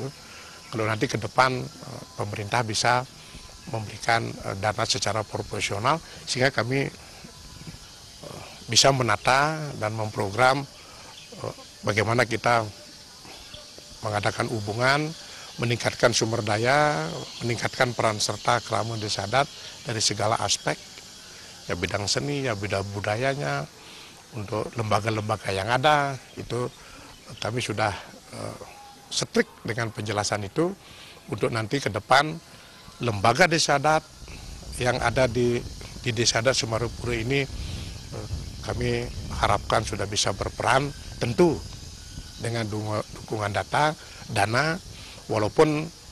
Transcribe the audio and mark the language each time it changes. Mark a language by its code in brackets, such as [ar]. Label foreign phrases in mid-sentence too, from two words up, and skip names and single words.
[id] Kalau nanti ke depan pemerintah bisa memberikan dana secara proporsional, sehingga kami bisa menata dan memprogram bagaimana kita mengadakan hubungan, meningkatkan sumber daya, meningkatkan peran serta kerama desa adat dari segala aspek, ya bidang seni, ya bidang budayanya, untuk lembaga-lembaga yang ada, itu kami sudah strict dengan penjelasan itu, untuk nanti ke depan lembaga desa adat yang ada di desa adat Semarupura ini, kami harapkan sudah bisa berperan, tentu dengan dukungan dana, walaupun